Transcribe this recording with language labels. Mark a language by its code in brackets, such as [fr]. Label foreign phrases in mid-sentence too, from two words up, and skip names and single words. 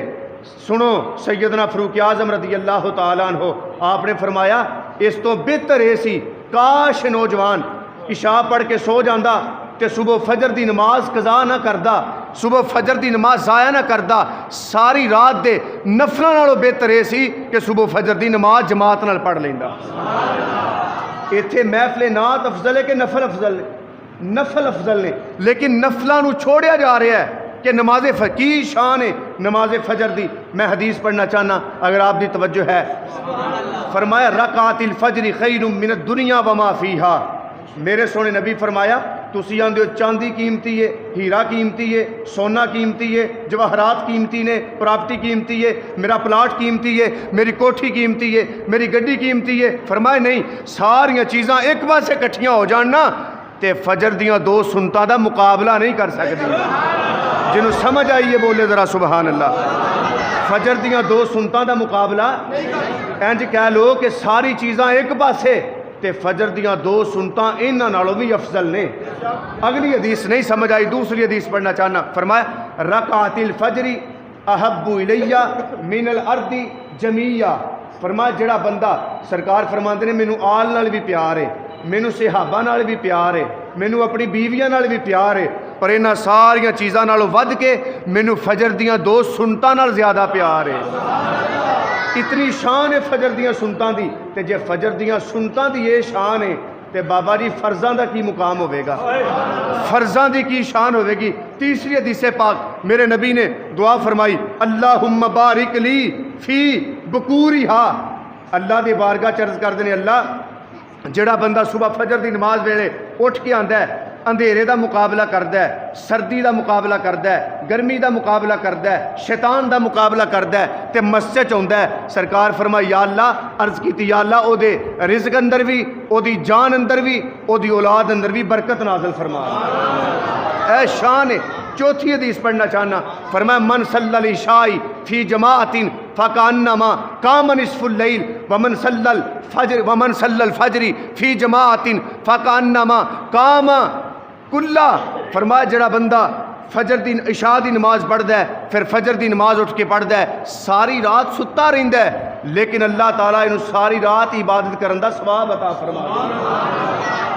[pa] سنو، سیدنا فاروق اعظم [ar] رضي الله تعالى عنه [pa] آپ نے فرمایا اس توں بہتر ایہہ سی کاش نوجوان عشاء پڑھ کے سو جاندا تے صبح فجر دی نماز قضا نہ کردا، صبح فجر دی نماز ضائع نہ کردا، ساری رات دے نفلاں نالوں بہتر ایہہ سی کہ صبح فجر دی نماز جماعت نال پڑھ لیندا. ایتھے محفل نعت افضل ہے کہ نفل افضل ہے? نفل افضل نیں، لیکن نفلاں نوں چھڈیا جا رہا ہے کہ نماز دی شان ہے نماز فجر دی. میں حدیث پڑھنا چاہنا اگر آپ دی توجہ ہے. [ar] فرمایا ركعتا الفجر خير من الدنيا وما فيها, [pa] میرے سوہنے نبی فرمایا تسی آندے ہو چاندی قیمتی ہے، ہیرا قیمتی ہے، سونا قیمتی ہے، جواہرات قیمتی نیں، پراپرٹی قیمتی ہے، میرا پلاٹ قیمتی ہے، میری کوٹھی قیمتی ہے، میری گڈی قیمتی ہے. فرمائے نہیں، ساریاں چیزاں اک پاسے اکٹھیاں ہو جان نا تے فجر دیاں دو سنتاں دا مقابلہ نہیں کر سکدیاں. جنہاں نوں سمجھ آئی ہے بولے ذرا سبحان اللہ. فجر دیاں دو سنتاں دا مقابلہ اینج کہہ لو کہ ساریاں چیزاں اک پاسے تے فجر دیاں دو سنتاں انہاں نالوں وی افضل نیں. اگلی حدیث نہیں سمجھ آئی، دوسری حدیث پڑھنا چاہنا. [ar] فرمایا ركعتا الفجر أحب إلي من الأرض جميعا. [pa] فرمایا جیہڑا بندہ، سرکار فرماندے نیں مینوں آل نال وی پیار ہے، مینوں صحابہ نال وی پیار ہے، مینوں اپنی بیویاں نال وی پیار ہے، پر انہاں ساریاں چیزاں نالوں ودھ کے مینوں فجر دیاں دو سنتاں نال زیادہ پیار ہے. اتنی شان ہے فجر دیاں سنتاں دی، تے جے فجر دیاں سنتاں دی ایہہ شان ہے تے بابا جی فرضاں دا کی مقام ہووے گا، فرضاں دی کی شان ہووے گی. [ur] تیسری حدیث پاک میرے نبی نے دعا فرمائی, [ar] اللهم بارك لي في بكورها. [pa] اللہ دی بارگاہ چ عرض کردے نیں، اللہ جیہڑا بندہ صبح فجر دی نماز ویلے اٹھ کے آندا ہے، اندھیرے کا مقابلہ کرتا ہے، سردی کا مقابلہ کرتا ہے، گرمی کا مقابلہ کرتا ہے، شیطان کا مقابلہ کرتا ہے، تو مسجد چ آوندا ہے. سرکار فرمائی یا اللہ، عرض کی یا اللہ اوہدے رزق اندر وی، اوہدی جان اندر وی، اوہدی اولاد اندر وی برکت نازل فرما. ایہہ شان ہے۔ چوتھی حدیث پڑھنا چاہنا. [ar] فرمایا من صلى العشاء في جماعة فكأنما قام نصف الليل ومن صلى الفجر في جماعة فكأنما قام كله. [pa] فرمایا جیہڑا بندہ فجر دی عشاء دی نماز پڑھدا ہے، فیر فجر دی نماز اٹھ کے پڑھدا ہے، ساری رات ستا رہندا ہے، لیکن اللہ تعالیٰ اینہوں ساری رات عبادت کرن دا ثواب عطا فرماندا.